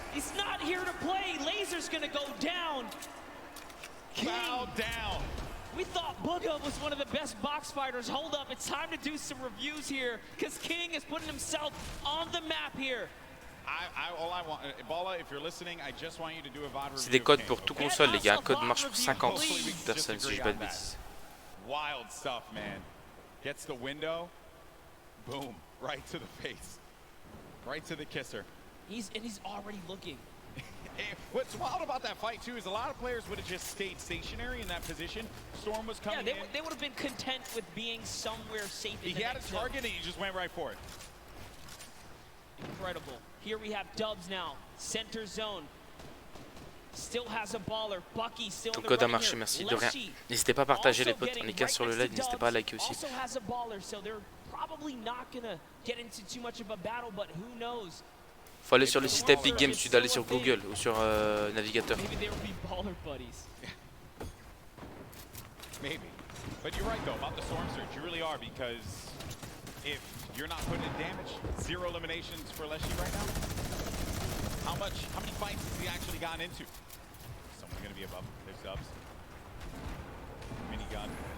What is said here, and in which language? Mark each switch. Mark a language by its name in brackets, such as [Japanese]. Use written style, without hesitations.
[English] He's not here to play. Laser's going to go down. Bow down. We thought Bugha was one of the best box fighters. Hold up, it's time to do some reviews here, because King is putting himself on the map here. All I want, Bala, if you're listening, I just want you to do a VOD review. [French] C'est des codes pour tout console, les gars. Un code marche pour 50 personnes, si je dis pas de bêtises. [English] wild stuff, man. Gets the window, boom, right to the face, right to the kisser. He's already looking. What's wild about that fight too is a lot of players would have just stayed stationary in that position. Storm was coming in. They would have been content with being somewhere safe. He had a target and he just went right for it. Incredible. Here we have Dubs now, center zone. Still has a baller. Bucky still [French] Ton code a marché, merci de rien. N'hésitez pas à partager les potes, on est 15 sur le live, n'hésitez pas à liker aussi. [English] Also has a baller, so they're probably not gonna get into too much of a battle, but who knows? [French] Faut aller sur le site Epic Games, tu dois aller sur Google ou sur navigateur. [English] Maybe they would be baller buddies. Maybe. But you're right though about the Storm Surge. You really are, because if you're not putting in damage, 0 eliminations for Leshy right now. How many fights has he actually gotten into? Someone gonna be above. There's Dubs. Minigun.